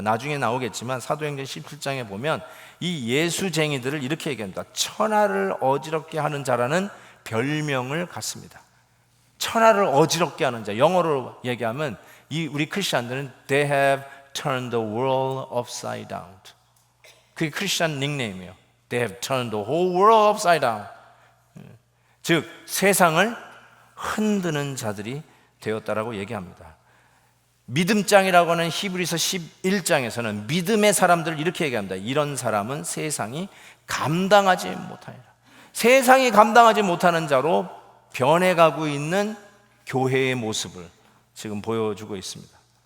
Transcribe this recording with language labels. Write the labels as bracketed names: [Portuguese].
[Korean] 나중에 나오겠지만 사도행전 17장에 보면 이 예수쟁이들을 이렇게 얘기합니다. 천하를 어지럽게 하는 자라는 별명을 갖습니다. 천하를 어지럽게 하는 자, 영어로 얘기하면 우리 크리스천들은 [English] They have turned the world upside down. [Korean] 그게 크리스천 닉네임이에요. [English] They have turned the whole world upside down. [Korean] 즉 세상을 흔드는 자들이 되었다라고 얘기합니다. 믿음장이라고 하는 히브리서 11장에서는 믿음의 사람들을 이렇게 얘기합니다. 이런 사람은 세상이 감당하지 못하리라. 세상이 감당하지 못하는 자로 변해가고 있는 교회의 모습을 지금 보여주고 있습니다.